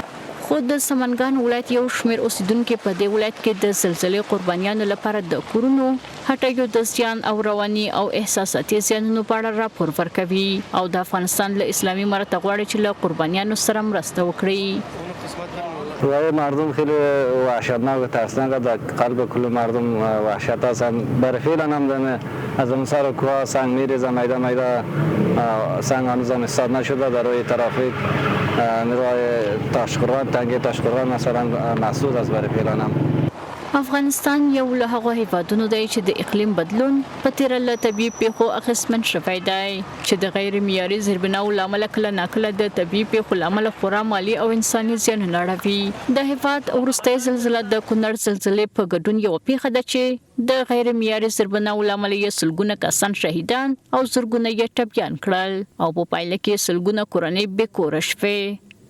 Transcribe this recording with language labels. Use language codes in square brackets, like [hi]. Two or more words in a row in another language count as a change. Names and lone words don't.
[ps] خو د سمنګان ولایت یو شمېر اوسیدونکي په دې ولایت کې د زلزلې قربانیانو لپاره د کورونو، هټیو د زیان او رواني او احساساتي زیانونو په اړه راپور ورکوي او د افغانستان له اسلامي امارت غواړي چې له قربانیانو سره مرسته وکړي. [fa] برای مردم خیلی وحشتناک و ترسناک در قلب کل مردم وحشت هستند. برای فعلا هم از اون سر کوه سنگ میریزه، میده سنگ هنوز هم استاد نشده. در روی ترافیک نیروهای تاشقران، تنگی تاشقران مثلا مسدود است برای فعلا هم. [ps] افغانستان یو له هغو هیوادونو دی چې د اقلیم بدلون په تیره له طبیعي پیښو اغېزمن شوی دی چې د غیر معیاري زیربناو له امله کله ناکله د طبیعي پیښو له امله خورا مالي او انساني زیانونه اړوي. د هیواد وروستۍ زلزله د کونړ زلزلې په ګډون یوه پیښه ده چې د غیر معیاري زیربناو له امله یې سلګونه کسان شهیدان او زرګونه یې ټپیان کړل او په پایله کې سلګونه کورنۍ بې کوره شوې.